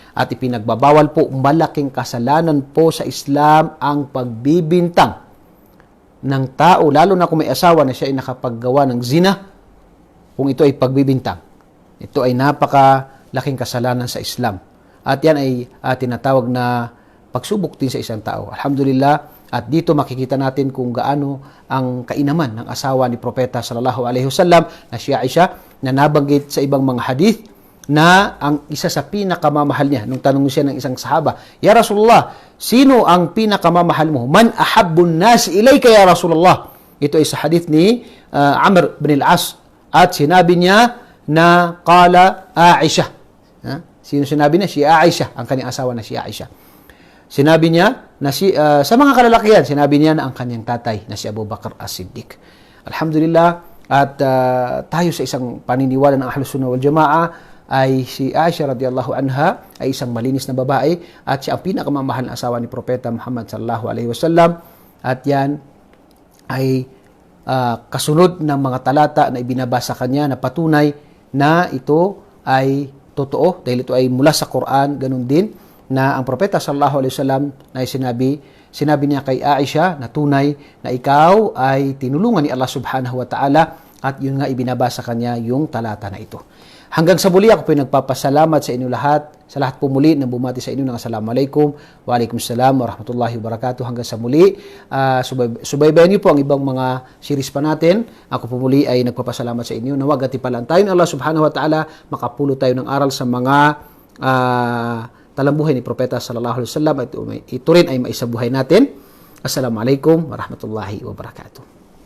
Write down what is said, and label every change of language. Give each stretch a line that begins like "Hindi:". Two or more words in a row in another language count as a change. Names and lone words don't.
Filipino: At ipinagbabawal po, malaking kasalanan po sa Islam ang pagbibintang ng tao, lalo na kung may asawa na siya ay nakapaggawa ng zina, kung ito ay pagbibintang. Ito ay napakalaking kasalanan sa Islam. At yan ay tinatawag na pagsubok din sa isang tao. Alhamdulillah, at dito makikita natin kung gaano ang kainaman ng asawa ni Propeta
Arabic: صلى الله عليه وسلم
Filipino: na si Aisha, na nabanggit sa ibang mga hadith na ang isa sa pinakamamahal niya, nung tanong siya ng isang sahaba,
Arabic: يا رسول الله,
Filipino: sino ang pinakamamahal mo?
Arabic: من أحب الناس إليك يا رسول الله?
Filipino: Ito ay sa hadith ni Amr bin al-As. At sinabi niya na
Arabic: قال عائشة.
Filipino: Sino sinabi niya? Si Aisha, ang kanyang asawa na si Aisha. Sinabi niya na sa mga kalalakihan, sinabi niya na ang kanyang tatay na si Abu Bakr as-Siddiq. Alhamdulillah, at tayo sa isang paniniwala ng
Arabic: أهل السنة والجماعة
Filipino: ay si Aisha
Arabic: رضي الله عنها
Filipino: ay isang malinis na babae at siya ang pinakamamahal na asawa ni Propeta Muhammad
Arabic: صلى الله عليه وسلم.
Filipino: At yan ay kasunod ng mga talata na ibinabasa kanya na patunay na ito ay totoo dahil ito ay mula sa Quran. Ganun din na ang Propeta
Arabic: صلى الله عليه وسلم
Filipino: na sinabi Sinabi niya kay Aisha na tunay na ikaw ay tinulungan ni Allah
Arabic: سبحانه وتعالى
Filipino: at yun nga ibinabasa kanya yung talata na ito. Hanggang sa muli, ako po nagpapasalamat sa inyo lahat. Sa lahat po muli, nang bumati sa inyo ng
Arabic: السلام عليكم وعليكم السلام ورحمة الله وبركاته.
Filipino: Hanggang sa muli, subaybayan niyo po ang ibang mga series pa natin. Ako po muli ay nagpapasalamat sa inyo. Nawag at ipalaan tayo ng Allah
Arabic: سبحانه وتعالى,
Filipino: makapulo tayo ng aral sa mga talambuhay ni Propeta
Arabic: صلى الله عليه وسلم.
Filipino: Ito rin ay maisabuhay natin.
Arabic: السلام عليكم ورحمة الله وبركاته.